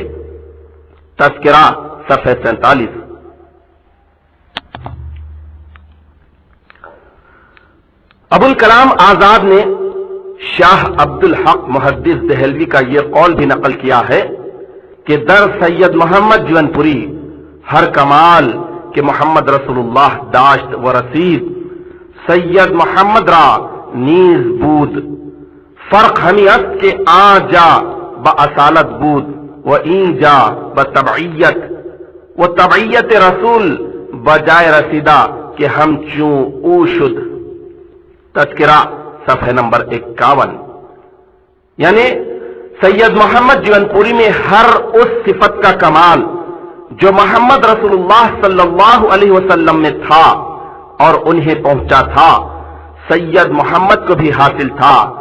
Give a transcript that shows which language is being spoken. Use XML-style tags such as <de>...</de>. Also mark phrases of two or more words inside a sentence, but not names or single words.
<ur>تذکرہ صفحہ 47. ابوالکلام آزاد نے شاہ عبدالحق محدث دہلوی کا یہ قول بھی نقل کیا ہے کہ</ur> <fa>در سید محمد جیون پوری ہر کمال کہ محمد رسول اللہ داشت و رسید، سید محمد را نیز بود. فرق ہمی است کہ آ جا با اصالت بود و این جا با تبعیت، و تبعیت رسول بجائے رسیدہ کہ ہم چوں او شد.</fa> <ur>تذکرہ صفحہ نمبر 51. یعنی سید محمد جیون پوری میں ہر اس صفت کا کمال جو محمد رسول اللہ صلی اللہ علیہ وسلم میں تھا اور انہیں پہنچا تھا، سید محمد کو بھی حاصل تھا.</ur>